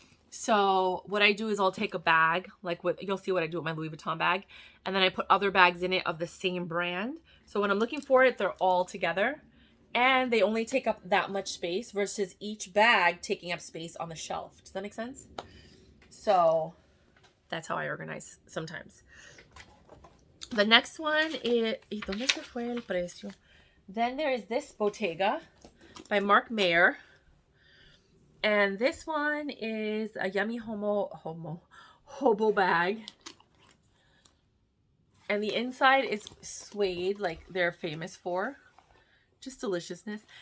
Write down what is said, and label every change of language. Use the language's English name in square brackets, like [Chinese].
[English] So what I do is I'll take a bag, like what you'll see what I do with my Louis Vuitton bag, and then I put other bags in it of the same brand. So when I'm looking for it, they're all together and they only take up that much space versus each bag taking up space on the shelf. Does that make sense? So that's how I organize sometimes. The next one is, [Spanish] ¿y dónde se fue el precio? [English] Then there is this Bottega by Mark Mayer. And this one is a yummy hobo bag. And the inside is suede, like they're famous for. Just deliciousness.